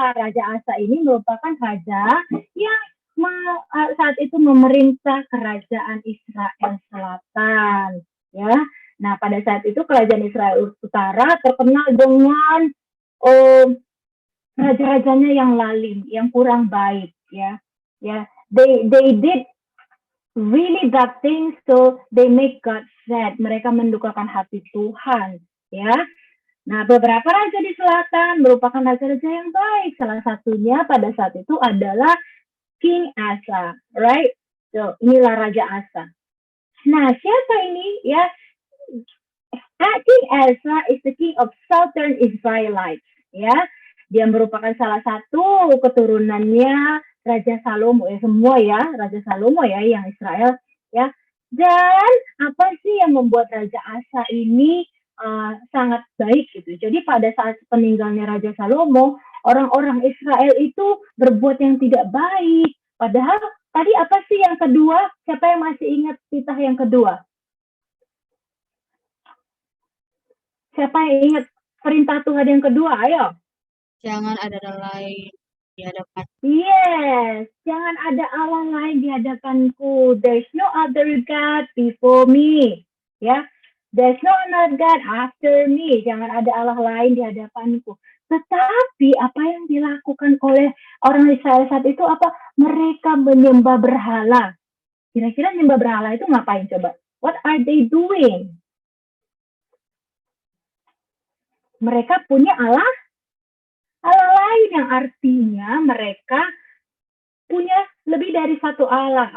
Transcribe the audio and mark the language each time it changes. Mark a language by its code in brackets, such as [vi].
[id] Raja Asa ini merupakan raja yang saat itu memerintah kerajaan Israel Selatan. Ya, nah pada saat itu kerajaan Israel Utara terkenal dengan raja-rajanya yang lalim, yang kurang baik, ya. [en] Ya, they did really bad things, so they make God sad. [id] Mereka mendukakan hati Tuhan, ya. Nah, beberapa raja di selatan merupakan raja-raja yang baik. Salah satunya pada saat itu adalah King Asa, right? So, inilah Raja Asa. Nah, siapa ini? [en] Ya, King Asa is the king of Southern Israelites. [id] Ya, dia merupakan salah satu keturunannya Raja Salomo. Ya, semua ya, Raja Salomo ya, yang Israel. Ya, dan apa sih yang membuat Raja Asa ini sangat baik gitu. Jadi pada saat peninggalnya Raja Salomo, orang-orang Israel itu berbuat yang tidak baik. Padahal tadi apa sih yang kedua? Siapa yang masih ingat titah yang kedua? Siapa yang ingat perintah Tuhan yang kedua? Ayo. Jangan ada Allah lain di hadapan. Yes, jangan ada Allah lain di hadapanku. [en] There's no other God before me. Ya, there's no other God after me. [id] Jangan ada Allah lain di hadapanku. Tetapi apa yang dilakukan oleh orang Israel saat itu apa? Mereka menyembah berhala. Kira-kira menyembah berhala itu ngapain coba? [en] What are they doing? [id] Mereka punya Allah lain yang artinya mereka punya lebih dari satu Allah.